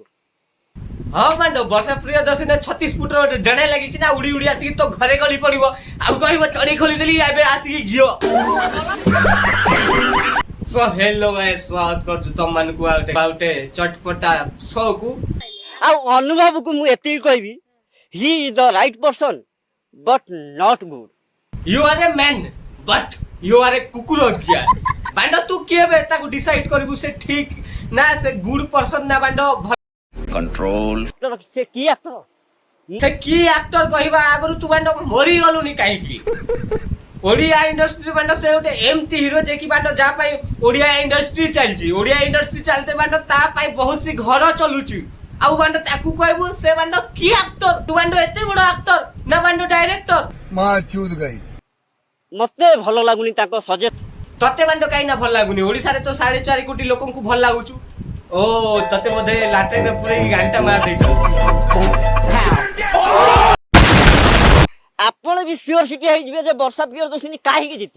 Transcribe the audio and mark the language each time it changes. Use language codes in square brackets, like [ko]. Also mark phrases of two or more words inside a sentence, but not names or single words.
[or] ହଁ ବାଣ୍ଡ ବର୍ଷା ପ୍ରିୟଦର୍ଶିନୀ 36 ଫୁଟର ଗୋଟେ ଡେଣା ଲାଗିଛି ନା, ଉଡ଼ି ଉଡ଼ି ଆସିକି ତ ଘରେ ଗଳି ପଡିବ, ଆଉ କହିବ ଚଢ଼େଇ ଖୋଲିଦେଲି ଏବେ ଆସିକି ଘିଅ। [en] so hello guys, [or] ସ୍ୱାଗତ କରୁଛୁ ତମମାନଙ୍କୁ ଆଉ ଗୋଟେ ଚଟପଟା ଶୋ କୁ। ଆଉ ଅନୁଭବକୁ ମୁଁ ଏତିକି କହିବି, [en] he is the right person but not good. You are a man, but you are a [or] କୁକୁର କିଆ। ବାଣ୍ଡ ତୁ କିଏ ବେ ତାକୁ ଡିସାଇଡ କରିବୁ ସେ ଠିକ ନା ସେ [en] good person [or] ନା ବାଣ୍ଡ कंट्रोल। ସେ କି ଆକ୍ଟର? ସେ କି ଆକ୍ଟର କହିବା ଆଗରୁ ତୁ ବାଣ୍ଡ ମରିଗଲୁନି କାହିଁକି? ଓଡ଼ିଆ ଇଣ୍ଡଷ୍ଟ୍ରି ବାଣ୍ଡ ସେ ଗୋଟେ ଏମିତି ହିରୋ ଯେ କି ବାଣ୍ଡ ଯାହା ପାଇଁ ଓଡ଼ିଆ ଇଣ୍ଡଷ୍ଟ୍ରି ଚାଲିଛି। ଓଡ଼ିଆ ଇଣ୍ଡଷ୍ଟ୍ରି ଚାଲିତେ ବାଣ୍ଡ ତା ପାଇଁ ବହୁତ ସି ଘର ଚଲୁଛି। ଆଉ ବାଣ୍ଡ ତାକୁ କହିବୁ ସେ ବାଣ୍ଡ କି ଆକ୍ଟର? ତୁ ବାଣ୍ଡ ଏତେ ବଡ ଆକ୍ଟର ନା ବାଣ୍ଡ ଡାଇରେକ୍ଟର? [hi] माँ चूत गई। [or] ମତେ ଭଲ ଲାଗୁନି ତାଙ୍କ ସଜେଷ୍ଟ। ତତେ ବାଣ୍ଡ କାହିଁ ନା ଭଲ ଲାଗୁନି? ଓଡ଼ିଶାରେ ତ 4.5 କୋଟି ଲୋକଙ୍କୁ ଭଲ ଲାଗୁଛୁ। ଓ ତତେ ବୋଧେ ଲାଟ୍ରିନରେ ପୁରେଇକି ଗାଣ୍ଟା ମାରି ଦେଇଛନ୍ତି। ଆପଣ ବି ସିଓର ସିଟି ହେଇଯିବେ ଯେ ବର୍ଷା ପ୍ରିୟଦର୍ଶିନୀ କାହିଁକି ଜିତିବ।